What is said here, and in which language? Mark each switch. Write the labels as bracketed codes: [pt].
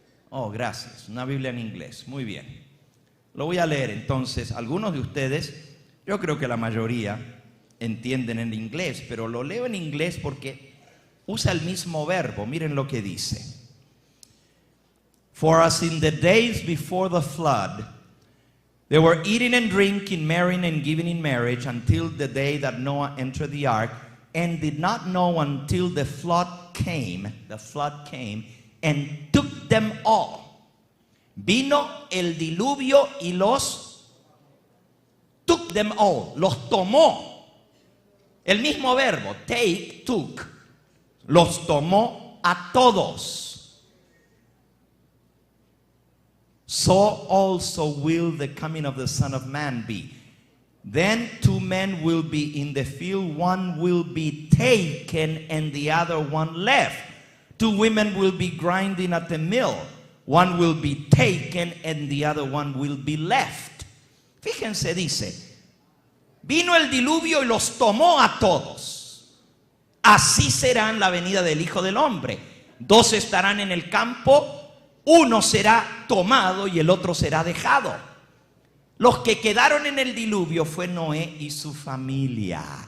[es] Oh, gracias. Una Biblia en inglés. Muy bien. Lo voy a leer entonces. Algunos de ustedes, yo creo que la mayoría, entienden en inglés, pero lo leo en inglés porque usa el mismo verbo. Miren lo que dice. [en] For as in the days before the flood, they were eating and drinking, marrying and giving in marriage until the day that Noah entered the ark, and did not know until the flood came and took them all. [es] Vino el diluvio y los [en] took them all, [es] los tomó. El mismo verbo, [en] take, took, [es] los tomó a todos. [en] So also will the coming of the Son of Man be. Then two men will be in the field, one will be taken and the other one left. Two women will be grinding at the mill, one will be taken and the other one will be left. [es] Fíjense, dice, vino el diluvio y los tomó a todos. Así será en la venida del Hijo del Hombre. Dos estarán en el campo, uno será tomado y el otro será dejado. Los que quedaron en el diluvio fue Noé y su familia.